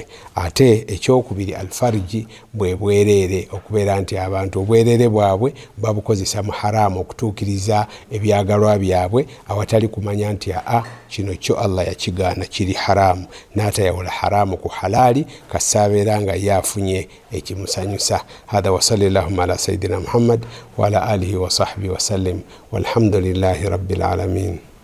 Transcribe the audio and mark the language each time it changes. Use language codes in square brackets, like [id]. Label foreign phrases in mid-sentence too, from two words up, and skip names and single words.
[lg] Ate ekyokubiri alfarji, bwe bwereere, okubeera nti abantu obwereere bwabwe babukozesa mu haramu, okutuukiriza ebyagalwa byabwe awatali kumanya nti kino kyo Allah yakigaana kiri haramu, n'atayawula haramu ku halali kasaabeera nga yafunye ekimusanyusa. [ar] هذا وصلى الله على سيدنا محمد وعلى آله وصحبه وسلم والحمد لله رب العالمين.